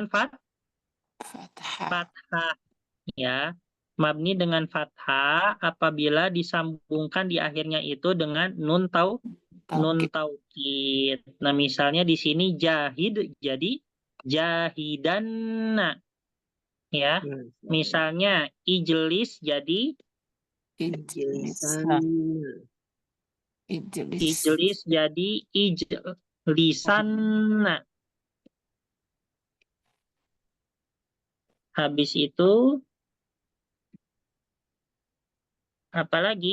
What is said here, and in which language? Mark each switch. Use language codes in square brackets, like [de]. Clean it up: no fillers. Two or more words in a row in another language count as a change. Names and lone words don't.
[id] Fathah. fathah. Ya. Mabni dengan fathah apabila disambungkan di akhirnya itu dengan nun Nun taukid. taukid. Nah, misalnya di sini jahid jadi jahidanna, ya. Misalnya ijlis jadi Ijlisan. Ijlis. ijlis jadi ijlisanna. Habis itu apalagi?